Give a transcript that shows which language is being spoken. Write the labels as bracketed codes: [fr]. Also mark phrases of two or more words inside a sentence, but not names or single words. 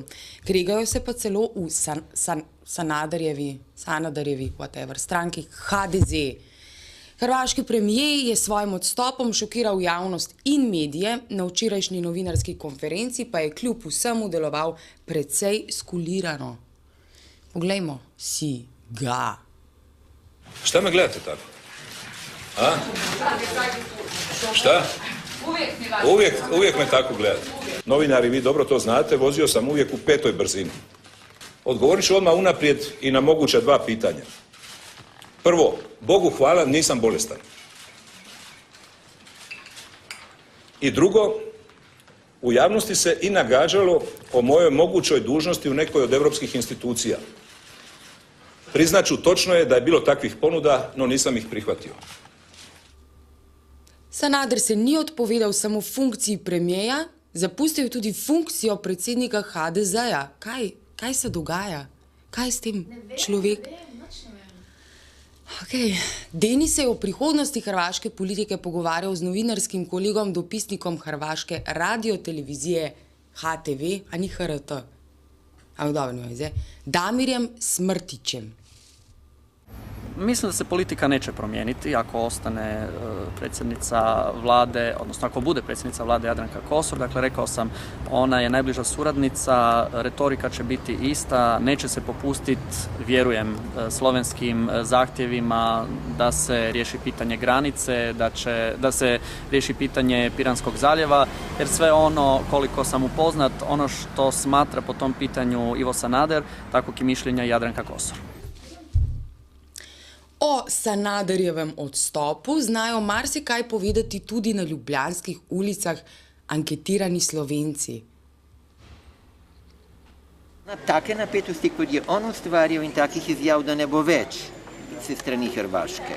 [sl] Kregajo se pa celo v Sanaderjevi, stranki HDZ. Hrvaški premijer je s svojim odstopom šokiral javnost in medije, na včerajšnji novinarski konferenci pa je kljub vsemu deloval precej skulirano. Poglejmo si ga. [hr] Šta me gledate tako? A? Šta? Uvijek me tako gledate. Novinari, vi dobro to znate, vozio sam uvijek u 5. brzini. Odgovorit ću odmah unaprijed i na moguća 2 pitanja. Prvo, Bogu hvala, nisam bolestan. I drugo, u javnosti se i nagađalo o mojoj mogućoj dužnosti u nekoj od europskih institucija. Priznaću, točno je da je bilo takvih ponuda, no nisam ih prihvatio. [sl] Sanader se ni odpovedal samo funkciji premijeja, zapustil je tudi funkcijo predsednika HDZ-ja. Kaj se dogaja? Kaj s tem človekom? Denis se je o prihodnosti hrvaške politike pogovarjal z novinarskim kolegom, dopisnikom hrvaške radiotelevizije HTV, a ni HRT, Damirjem Smrtićem. [hr] Mislim da se politika neće promijeniti ako ostane predsjednica vlade, odnosno ako bude predsjednica vlade Jadranka Kosor. Dakle, rekao sam, ona je najbliža suradnica, retorika će biti ista, neće se popustiti, vjerujem, slovenskim zahtjevima da se riješi pitanje granice, da se riješi pitanje Piranskog zaljeva, jer sve ono, koliko sam upoznat, ono što smatra po tom pitanju Ivo Sanader, takvog i mišljenja Jadranka Kosor. [sl] O Sanaderjevem odstopu znajo marsikaj povedati tudi na ljubljanskih ulicah anketirani Slovenci. Take napetosti, kot je on ustvarjal, in takih izjav, da ne bo več se strani Hrvaške.